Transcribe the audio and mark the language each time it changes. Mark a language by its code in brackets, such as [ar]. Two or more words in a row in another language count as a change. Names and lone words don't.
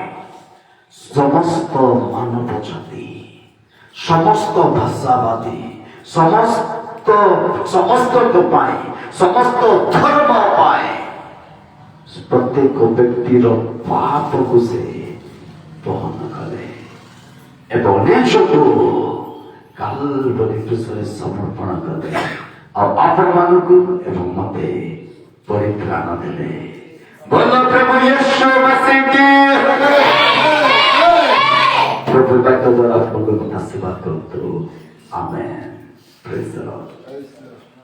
[or] ସମସ୍ତ ମାନବ ଜାତି, ସମସ୍ତ ଭାଷାବାଦୀ, ସମସ୍ତଙ୍କ ପାଇଁ, ସମସ୍ତ ଧର୍ମ ପାଇଁ, ପ୍ରତ୍ୟେକ ବ୍ୟକ୍ତିର ପାପକୁ ସେ ବହନ କଲେ ଏବଂ ନିଜକୁ କାଲବରୀ କ୍ରୁଶରେ ସମର୍ପଣ କଲେ ଆଉ ଆପଣମାନଙ୍କୁ ଏବଂ ମତେ ପରିତ୍ରାଣ ଦେଲେ। [hi] बोलो प्रभु यीशु मसीह की। प्रभु बात द्वारा आपको आशीर्वाद करते। [en] Amen. Praise the Lord.